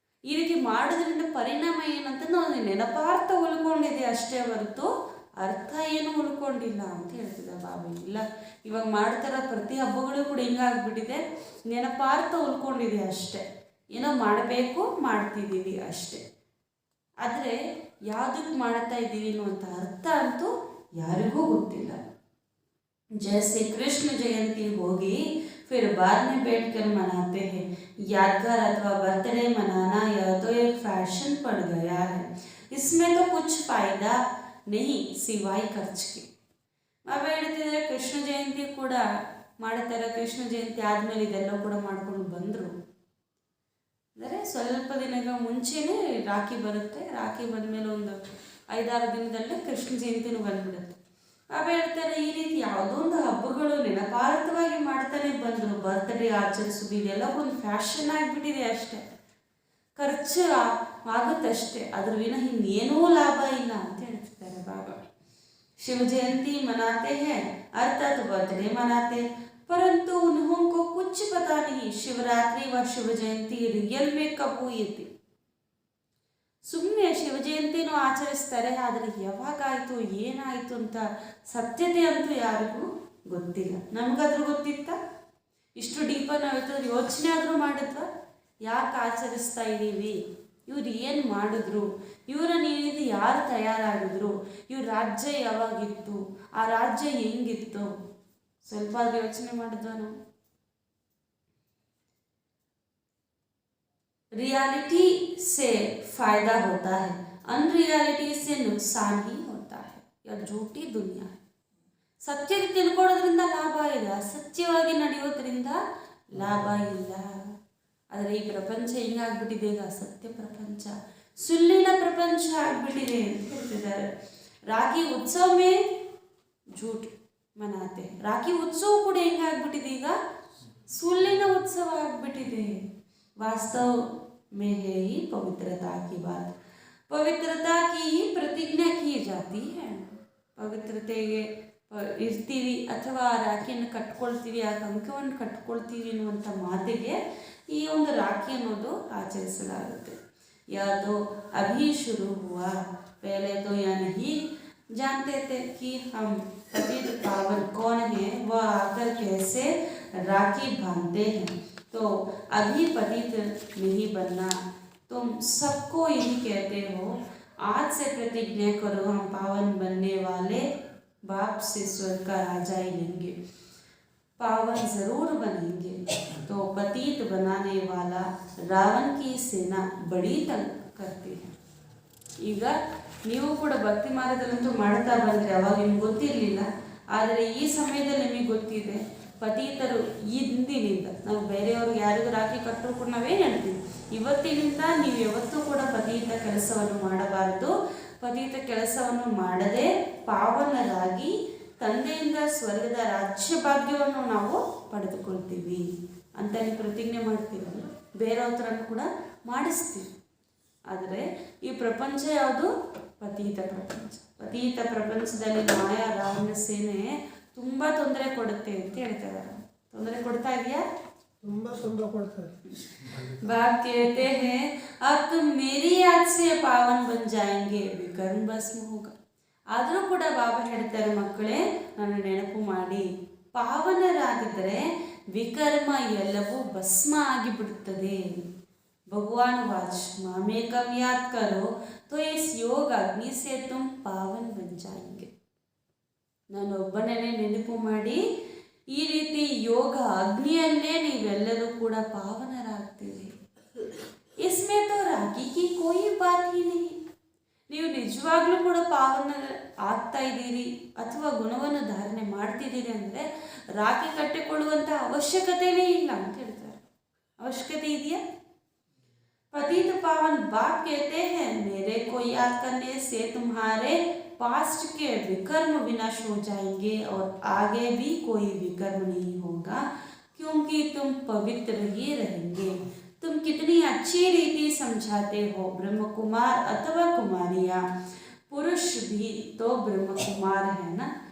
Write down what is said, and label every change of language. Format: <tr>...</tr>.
<kn>ಈ ರೀತಿ ಮಾಡೋದ್ರಿಂದ ಪರಿಣಾಮ ಏನಂತ ನಾವು ನೆನಪಾರ್ಥ ಉಳ್ಕೊಂಡಿದೆ ಅಷ್ಟೇ ಹೊರತು ಅರ್ಥ ಏನು ಉಳ್ಕೊಂಡಿಲ್ಲ ಅಂತ ಹೇಳ್ತಿದ್ದ ಬಾಬಾ. ಇಲ್ಲ, ಇವಾಗ ಮಾಡ್ತಾರ ಪ್ರತಿ ಹಬ್ಬಗಳು ಕೂಡ ಹಿಂಗಾಗ್ಬಿಟ್ಟಿದೆ, ನೆನಪಾರ್ಥ ಉಳ್ಕೊಂಡಿದೆ ಅಷ್ಟೇ, ಏನೋ ಮಾಡಬೇಕು ಮಾಡ್ತಿದ್ದೀವಿ ಅಷ್ಟೇ. ಆದರೆ ಯಾವುದಕ್ಕೆ ಮಾಡ್ತಾ ಇದ್ದೀವಿ ಅನ್ನುವಂಥ ಅರ್ಥ ಅಂತೂ ಯಾರಿಗೂ ಗೊತ್ತಿಲ್ಲ.</kn> <hi>जैसे कृष्ण जयंती होगी फिर बाद में बैठकर मनाते हैं. यादगार अथवा बर्थडे मनाना यह तो एक फैशन पड़ गया है. इसमें तो कुछ फायदा नहीं सिवाय खर्च के.</hi> <kn>ಬಾಬಾ ಹೇಳ್ತಿದ್ದಾರೆ, ಕೃಷ್ಣ ಜಯಂತಿ ಕೂಡ ಮಾಡ್ತಾರೆ. ಕೃಷ್ಣ ಜಯಂತಿ ಆದಮೇಲೆ ಇದೆಲ್ಲ ಕೂಡ ಮಾಡ್ಕೊಂಡು ಬಂದರು ಅಂದರೆ ಸ್ವಲ್ಪ ದಿನಗಳ ಮುಂಚೆನೇ ರಾಖಿ ಬರುತ್ತೆ. ರಾಖಿ ಬಂದಮೇಲೆ ಒಂದು 5-6 ದಿನದಲ್ಲೇ ಕೃಷ್ಣ ಜಯಂತಿನೂ ಬಂದ್ಬಿಡುತ್ತೆ. ಬಾಬಾ ಹೇಳ್ತಾರೆ, ಈ ರೀತಿ ಯಾವುದೋ ಒಂದು ಹಬ್ಬಗಳು ನೆನಪಾರ್ಥವಾಗಿ ಮಾಡ್ತಾನೆ ಬಂದರು. ಬರ್ತ್ಡೇ ಆಚರಿಸೋದು ಇದೆಲ್ಲ ಒಂದು ಫ್ಯಾಷನ್ ಆಗಿಬಿಟ್ಟಿದೆ ಅಷ್ಟೇ, ಖರ್ಚು ಆಗುತ್ತಷ್ಟೇ, ಅದ್ರ ವಿನ ಇನ್ನೇನೂ ಲಾಭ ಇಲ್ಲ ಅಂತ ಹೇಳ್ತಿದ್ದಾರೆ ಬಾಬಾ.</kn> <hi>शिव जयंती मनाते हैं अर्थात बर्थडे मनाते, परंतु उन्हों को कुछ पता नहीं शिवरात्रि व शिव जयंती रियल में कब हुई थी.</hi> <kn>ಸುಮ್ಮನೆ ಶಿವ ಜಯಂತಿನೂ ಆಚರಿಸ್ತಾರೆ, ಆದರೆ ಯಾವಾಗಾಯಿತು ಏನಾಯಿತು ಅಂತ ಸತ್ಯತೆ ಅಂತೂ ಯಾರಿಗೂ ಗೊತ್ತಿಲ್ಲ. ನಮಗಾದ್ರೂ ಗೊತ್ತಿತ್ತಾ? ಇಷ್ಟು ಡೀಪಾಗಿ ನಾವು ಯೋಚನೆ ಆದರೂ ಮಾಡಿದ್ವಾ? ಯಾಕೆ ಆಚರಿಸ್ತಾ ಇದ್ದೀವಿ ಇವ್ರು ಏನು ಮಾಡಿದ್ರು, ಇವರ ನೀಡಿದ ಯಾರು ತಯಾರಾಗಿದ್ರು, ಇವ್ರ ರಾಜ್ಯ ಯಾವಾಗಿತ್ತು, ಆ ರಾಜ್ಯ ಹೆಂಗಿತ್ತು, ಸ್ವಲ್ಪ ಅದು ಯೋಚನೆ ಮಾಡಿದ್ವ ನಾವು?</kn> <hi>रियलिटी से फायदा होता है, अनरियलिटी से नुकसान ही होता है. यह झूठी दुनिया है.</hi> <kn>ಸತ್ಯ ತಿಳ್ಕೊಳ್ಳೋದ್ರಿಂದ ಲಾಭ ಇದೆ, ಅಸತ್ಯವಾಗಿ ನಡೆಯೋದ್ರಿಂದ ಲಾಭ ಇಲ್ಲ. ಆದರೆ ಈ ಪ್ರಪಂಚ ಹಿಂಗಾಗ್ಬಿಟ್ಟಿದೆ, ಈಗ ಸತ್ಯ ಪ್ರಪಂಚ ಸುಳ್ಳಿನ ಪ್ರಪಂಚ ಆಗ್ಬಿಟ್ಟಿದೆ ಅಂತ ಹೇಳ್ತಿದ್ದಾರೆ.</kn> <hi>ರಾಖಿ ಉತ್ಸವ ಮೇ झूठ ಮನಾತೆ,</hi> <kn>ರಾಖಿ ಉತ್ಸವ ಕೂಡ ಹೆಂಗಾಗ್ಬಿಟ್ಟಿದೆ, ಈಗ ಸುಳ್ಳಿನ ಉತ್ಸವ ಆಗ್ಬಿಟ್ಟಿದೆ.</kn> <hi>वास्तव में है ही पवित्रता की बात, पवित्रता की ही प्रतिज्ञा की जाती है.</hi> <kn>ಪವಿತ್ರತೆಗೆ ಇರ್ತೀವಿ ಅಥವಾ ರಾಖಿಯನ್ನು ಕಟ್ಕೊಳ್ತೀವಿ, ಆ ಕಂಕವನ್ನು ಕಟ್ಕೊಳ್ತೀವಿ ಅನ್ನುವಂಥ ಮಾತಿಗೆ ಈ ಒಂದು ರಾಖಿ ಅನ್ನೋದು ಆಚರಿಸಲಾಗುತ್ತೆ.</kn> <hi>ಯಾವುದು ಅಭಿ ಶುರು ಹುआ, पहले तो यह नहीं जानते थे कि हम पवित्र पावन कौन है, वह आकर कैसे राखी बांधते हैं. तो अभी पतित नहीं बनना, तुम सबको यही कहते हो. आज से प्रतिज्ञा करो, हम पावन बनने वाले बाप से स्वर्ग का राजा ही लेंगे, पावन जरूर बनेंगे. तो पतित बनाने वाला रावण की सेना बड़ी तंग करती है.</hi> <kn>ಈಗ ನೀವು ಕೂಡ ಭಕ್ತಿ ಮಾರ್ಗದಲ್ಲಂತೂ ಮಾಡ್ತಾ ಬಂದರೆ ಅವಾಗ ನಿಮ್ಗೆ ಗೊತ್ತಿರಲಿಲ್ಲ, ಆದರೆ ಈ ಸಮಯದಲ್ಲಿ ನಿಮಗೆ ಗೊತ್ತಿದೆ. ಪತೀತರು ಇಂದಿನಿಂದ, ನಾವು ಬೇರೆಯವರು ಯಾರಿಗೂ ರಾಖಿ ಕಟ್ಟರು ಕೂಡ ನಾವೇನು ಹೇಳ್ತೀವಿ, ಇವತ್ತಿನಿಂದ ನೀವು ಯಾವತ್ತೂ ಕೂಡ ಪತೀತ ಕೆಲಸವನ್ನು ಮಾಡಬಾರದು. ಪತೀತ ಕೆಲಸವನ್ನು ಮಾಡದೆ ಪಾವನರಾಗಿ ತಂದೆಯಿಂದ ಸ್ವರ್ಗದ ರಾಜ್ಯ ಭಾಗ್ಯವನ್ನು ನಾವು ಪಡೆದುಕೊಳ್ತೀವಿ ಅಂತ ನೀವು ಪ್ರತಿಜ್ಞೆ ಮಾಡ್ತೀವಲ್ಲ, ಬೇರೆಯವ್ರ ಥರನೂ ಕೂಡ ಮಾಡಿಸ್ತೀವಿ. ಆದರೆ ಈ ಪ್ರಪಂಚ ಯಾವುದು? ಪತೀತ ಪ್ರಪಂಚ. ಪತೀತ ಪ್ರಪಂಚದಲ್ಲಿ ಮಾಯಾ ರಾವಣ ಸೇನೆ ತುಂಬ ತೊಂದರೆ ಕೊಡುತ್ತೆ ಅಂತ ಹೇಳ್ತಾರೆ. ತೊಂದರೆ ಕೊಡ್ತಾ ಇದೆಯಾ? ತುಂಬ ತೊಂದರೆ ಕೊಡ್ತಾರೆ.</kn> <hi>बाप कहते हैं अब तुम मेरी याद से पावन बन जाएंगे, विकर्म भस्म होगा.</hi> <kn>ಆದರೂ ಕೂಡ ಬಾಬಾ ಹೇಳ್ತಾರೆ, ಮಕ್ಕಳೇ ನನ್ನ ನೆನಪು ಮಾಡಿ, ಪಾವನರಾಗಿದ್ದರೆ ವಿಕರ್ಮ ಎಲ್ಲವೂ ಭಸ್ಮ ಆಗಿಬಿಡುತ್ತದೆ.</kn> <hi>भगवान वाच मामे कम याद करो तो इस योग अग्नि से तुम पावन बन जाएंगे.</hi> <kn>ನಾನು ಒಬ್ಬನೇ ನೆನಪು ಮಾಡಿ, ಈ ರೀತಿ ಯೋಗ ಅಗ್ನಿಯಲ್ಲೇ ನೀವೆಲ್ಲರೂ ಕೂಡ ಪಾವನರಾಗ್ತೀರಿ.</kn> <hi>इसमें तो राखी की कोई बात ही नहीं.</hi> <kn>ನೀವು ನಿಜವಾಗ್ಲೂ ಕೂಡ ಪಾವನ ಆಗ್ತಾ ಇದ್ದೀರಿ ಅಥವಾ ಗುಣವನ್ನು ಧಾರಣೆ ಮಾಡ್ತಿದ್ದೀರಿ ಅಂದರೆ ರಾಖಿ ಕಟ್ಟಿಕೊಳ್ಳುವಂಥ ಅವಶ್ಯಕತೆಯೇ ಇಲ್ಲ ಅಂತ ಹೇಳ್ತಾರೆ. ಅವಶ್ಯಕತೆ ಇದೆಯಾ?</kn> <hi>पतित पावन बाप कहते हैं, मेरे को याद करने से तुम्हारे पास्ट के विकर्म विनाश हो जाएंगे और आगे भी कोई विकर्म नहीं होगा, क्योंकि तुम पवित्र ही रहेंगे. तुम कितनी अच्छी रीति समझाते हो. ब्रह्म कुमार अथवा कुमारियाँ, पुरुष भी तो ब्रह्म कुमार है ना.</hi>